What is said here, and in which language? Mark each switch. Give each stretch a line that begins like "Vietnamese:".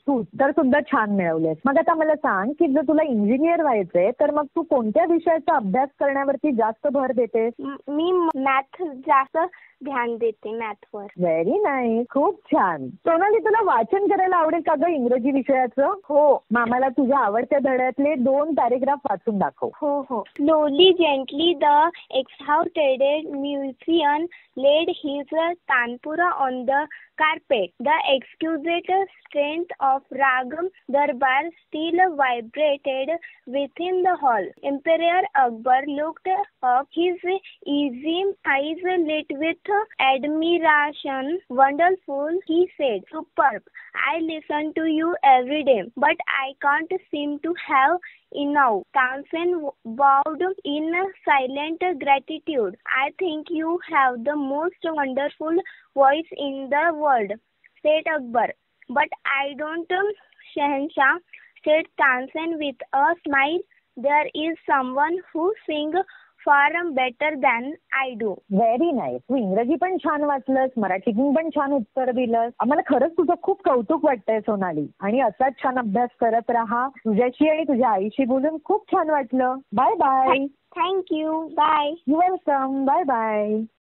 Marathi: तू उत्तर सुद्धा छान मिळवलेस. मग आता मला सांग की जर तुला इंजिनियर व्हायचंय तर मग तू कोणत्या विषयाचा अभ्यास करण्यावरती जास्त भर देतेस? मी मॅथ जास्त ध्यान देते, मॅथवर.
English: Very nice.
Marathi: खूप छान. सोनाली, तुला वाचन करायला आवडेल का ग इंग्रजी विषयाचं? हो. मग आम्हाला तुझ्या आवडत्या धड्यातले 2 पॅरेग्राफ वाचून दाखव. हो.
English: Slowly, gently, the exhausted musician laid his tanpura on the carpet. The exquisite strength of rag darbar still vibrated within the hall. Emperor Akbar looked up, his easy eyes lit with admiration. Wonderful, he said. Superb. I listen to you every day, but I can't seem to have enough. Tansen bowed in silent gratitude. I think you have the most wonderful voice in the world, said Akbar. But I don't, Shahanshah, said Tansen with a smile. There is someone who sings far better than I do. Very nice.
Marathi: तू इंग्रजी पण छान वाचलंस, मराठीतून पण छान उत्तर दिलंस. आम्हाला खरंच तुझं खूप कौतुक वाटतंय सोनाली. आणि असाच छान अभ्यास करत राहा. तुझ्याशी आणि तुझ्या आईशी बोलून खूप छान वाटलं.
English: Bye bye. Thank you. Bye. You welcome. Bye bye.